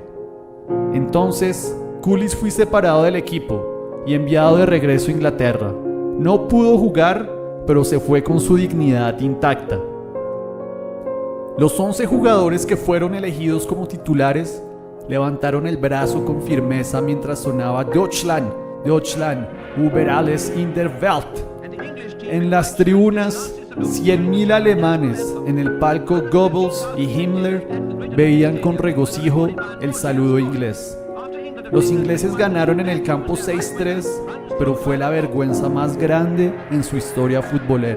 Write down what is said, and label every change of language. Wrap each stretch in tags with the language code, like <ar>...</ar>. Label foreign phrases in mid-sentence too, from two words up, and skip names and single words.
<es>Entonces, Cullis fue separado del equipo y enviado de regreso a Inglaterra. No pudo jugar, pero se fue con su dignidad intacta. Los 11 jugadores que fueron elegidos como titulares levantaron el brazo con firmeza mientras sonaba</es> <de>Deutschland, Deutschland, über alles in der Welt.</de> <es>En las tribunas, 100.000 alemanes en el palco Goebbels y Himmler veían con regocijo el saludo inglés. Los ingleses ganaron en el campo 6-3, pero fue la vergüenza más grande en su historia futbolera.</es>